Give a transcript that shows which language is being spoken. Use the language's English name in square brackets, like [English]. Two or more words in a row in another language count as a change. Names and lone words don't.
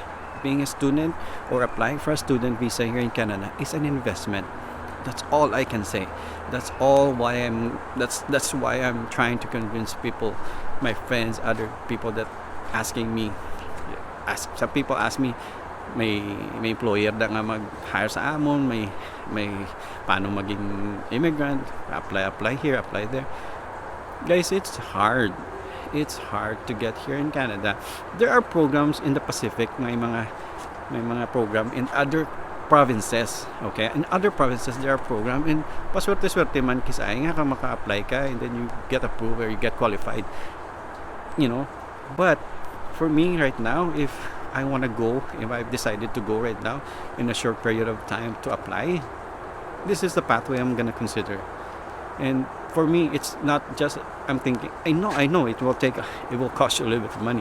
[English] Being a student or applying for a student visa here in Canada is an investment. That's all I can say. That's why I'm trying to convince people, my friends, other people that asking me. Some people ask me, [Hiligaynon] may employer da nga mag-hire sa amon, may paano maging immigrant, [English] apply here, apply there. Guys, it's hard to get here in Canada. There are programs in the Pacific, [Hiligaynon] may mga program [English] in other provinces. Okay, in other provinces there are programs, [Hiligaynon] and paswerte-swerte man kisay nga ka maka-apply ka, [English] and then you get approved or you get qualified. But for me right now, if I've decided to go right now in a short period of time to apply, this is the pathway I'm gonna consider. And for me, it's not just, I'm thinking, I know it will cost you a little bit of money.